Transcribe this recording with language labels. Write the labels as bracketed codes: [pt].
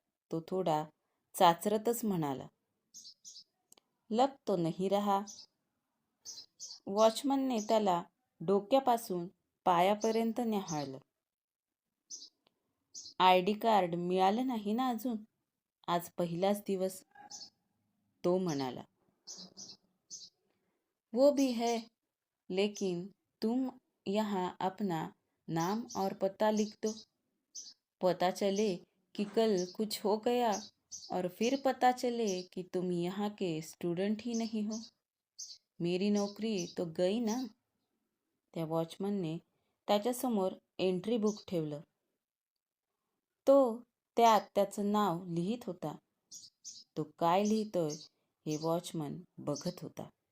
[mr] तो थोडा चाचरतच म्हणाला. [hi] लग तो नहीं रहा. [mr] वॉचमनने त्याला डोक्यापासून पायापर्यंत न्याहाळलं. ID कार्ड मिळालं नाही ना अजून? आज पहिलाच दिवस, तो म्हणाला. [hi] वो भी है, लेकिन तुम यहाँ अपना नाम और पता लिख दो. पता चले कि कल कुछ हो गया और फिर पता चले कि तुम यहाँ के स्टूडेंट ही नहीं हो. मेरी नौकरी तो गई ना. [mr] त्या वॉचमनने त्याच्यासमोर एंट्री बुक ठेवलं. तो त्यात त्याचं नाव लिहित होता. तो काय लिहितोय हे वॉचमन बघत होता.